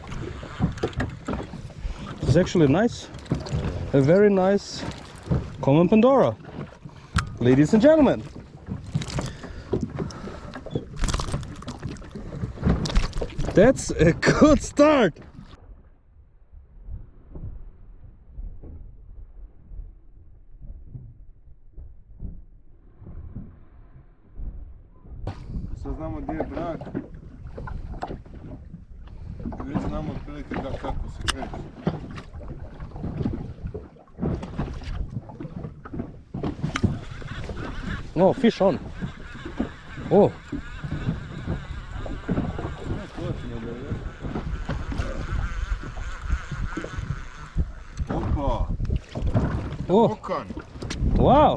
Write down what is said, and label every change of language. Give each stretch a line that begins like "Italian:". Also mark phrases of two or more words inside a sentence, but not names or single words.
English: It's actually nice. A very nice common Pandora. Ladies and gentlemen. That's a good start.
Croatian: Sad znamo gdje je brak. Već znamo otprilike kako se kreće.
English: Oh, fish on. Oh. Oh, wow!